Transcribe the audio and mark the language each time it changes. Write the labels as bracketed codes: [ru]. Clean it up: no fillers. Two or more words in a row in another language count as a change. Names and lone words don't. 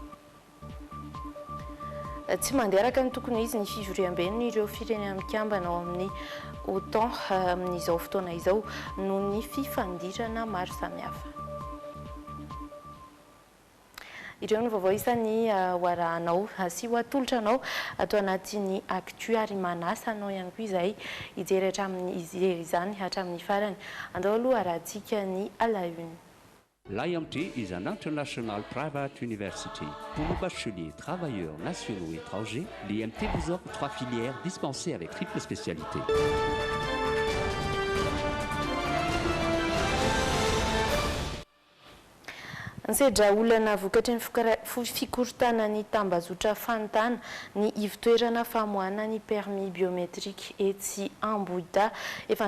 [mg] Tsy manderaka ny tokony izy ny fivoriam-beniny ireo firenena mikambana ao amin'ny OTAN amin'izao fotoana izao noho ny fifandirana maro samihafa. Ireo ny vaovao isan'ny hoarahanao sy ho atolotra anao atao anatin'ny Actu ary manasa anao ihany koa izay hijery hatramin'ny izany hatramin'ny farany. Andao aloha arahantsika ny [fr] à la une. [en] L'IMT is an international private university. [fr] Pour nos bacheliers, travailleurs nationaux et étrangers, l'IMT vous offre 3 filières dispensées avec triple spécialité. [mg] Nsedra olana vokatry ny fikorontanana ny tambazotra fanontana ny ivitoerana famoahana ny permis biométrique etsy Amboda efa